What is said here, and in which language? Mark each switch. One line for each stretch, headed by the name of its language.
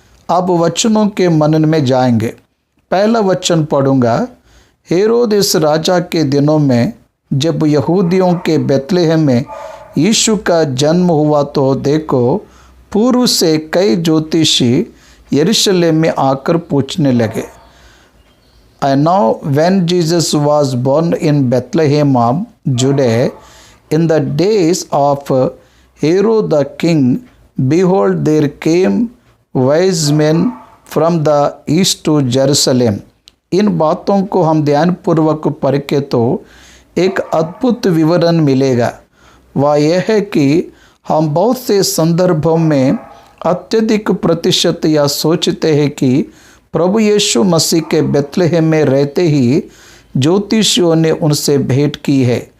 Hindi: अब वचनों के मनन में जाएंगे। पहला वचन पढ़ूंगा। हेरोदेस राजा के दिनों में जब यहूदियों के बेतलहम में यीशु का जन्म हुआ तो देखो, पूर्व से कई ज्योतिषी यरूशलेम में आकर पूछने लगे।
English: And now when Jesus was born in Bethlehem of Judea in the days of Herod the king, behold, there came wise men from the east to Jerusalem।
Hindi: इन बातों को हम ध्यानपूर्वक पढ़े तो एक अद्भुत विवरण मिलेगा। वह यह है कि हम बहुत से संदर्भों में अत्यधिक प्रतिशत यह सोचते हैं कि प्रभु यीशु मसीह के बेतलहम में रहते ही ज्योतिषियों ने उनसे भेंट की है।